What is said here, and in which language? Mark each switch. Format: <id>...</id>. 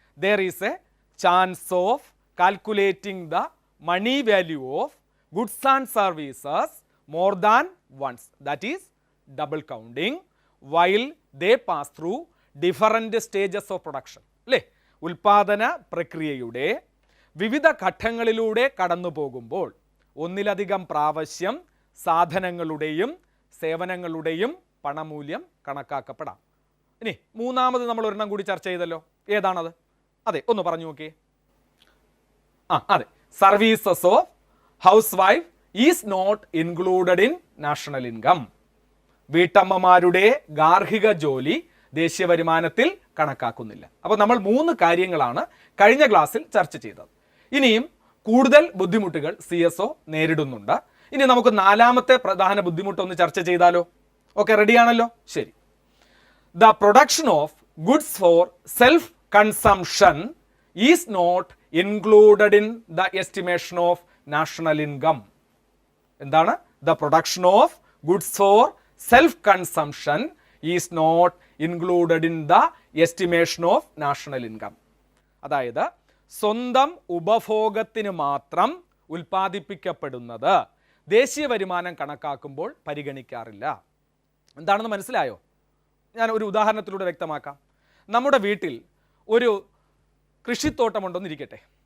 <en>There is a chance of calculating the money value of goods and services more than once, that is double counting, while they pass through different stages of production.</en> <ml>അല്ലേ? ഉൽപാദന പ്രക്രിയയുടെ വിവിധ ഘട്ടങ്ങളിലൂടെ കടന്നു പോകുമ്പോൾ ഒന്നിലധികം പ്രാവശ്യം സാധനങ്ങളുടെയും സേവനങ്ങളുടെയും പണമൂല്യം കണക്കാക്കപ്പെടാം. ഇനി മൂന്നാമത് നമ്മൾ ഒരെണ്ണം കൂടി ചർച്ച ചെയ്തല്ലോ. ഏതാണത്? അതെ, ഒന്ന് പറഞ്ഞു നോക്കിയേ.</ml> <en>അതെ, services of housewife is not included in national income.</en> <ml>വീട്ടമ്മമാരുടെ ഗാർഹിക ജോലി ദേശീയ വരുമാനത്തിൽ കണക്കാക്കുന്നില്ല. അപ്പോൾ നമ്മൾ 3 കാര്യങ്ങളാണ് കഴിഞ്ഞ ക്ലാസ്സിൽ ചർച്ച ചെയ്തത്. ഇനിയും കൂടുതൽ ബുദ്ധിമുട്ടുകൾ CSO നേരിടുന്നുണ്ട്. ഇനി നമുക്ക് 4ാമത്തെ പ്രധാന ബുദ്ധിമുട്ടൊന്ന് ചർച്ച ചെയ്താലോ? ഓക്കെ, റെഡിയാണല്ലോ? ശരി.</ml> <en>The production of goods for self consumption is not included in the estimation of national income.</en> <ml>എന്താണ്?</ml> <en>The production of goods for self consumption is not included in the estimation of national income.</en> <ml>അതായത് സ്വന്തം ഉപഭോഗത്തിന് മാത്രം ഉൽപ്പാദിപ്പിക്കപ്പെടുന്നത് ദേശീയ വരുമാനം കണക്കാക്കുമ്പോൾ പരിഗണിക്കാറില്ല. എന്താണെന്ന് മനസ്സിലായോ? ഞാൻ ഒരു ഉദാഹരണത്തിലൂടെ വ്യക്തമാക്കാം. നമ്മുടെ വീട്ടിൽ ഒരു കൃഷിത്തോട്ടമുണ്ടെന്നിരിക്കട്ടെ.</ml>